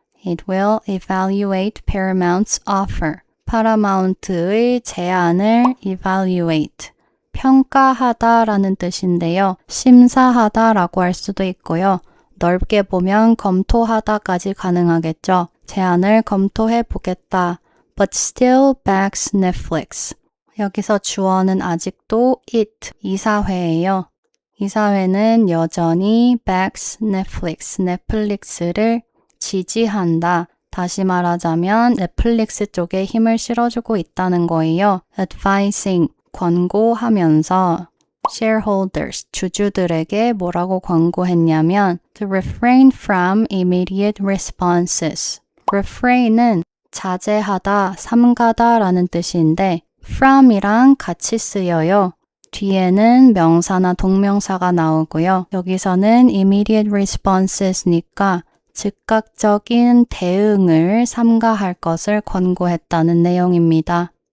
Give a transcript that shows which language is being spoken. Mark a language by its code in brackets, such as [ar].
[en] It will evaluate Paramount's offer. [ko] 파라마운트의 제안을 evaluate. 평가하다라는 뜻인데요. 심사하다라고 할 수도 있고요. 넓게 보면 검토하다까지 가능하겠죠. 제안을 검토해 보겠다. [en] But still backs Netflix. [ko] 여기서 주어는 아직도 it, 이사회예요. 이사회는 여전히 backs Netflix, 넷플릭스를 지지한다. 다시 말하자면 넷플릭스 쪽에 힘을 실어주고 있다는 거예요. advising, 권고하면서 shareholders, 주주들에게 뭐라고 권고했냐면 [en] to refrain from immediate responses. [ko] refrain은 자제하다, 삼가다 라는 뜻인데 from이랑 같이 쓰여요. 뒤에는 명사나 동명사가 나오고요. 여기서는 immediate responses니까 즉각적인 대응을 삼가할 것을 권고했다는 내용입니다.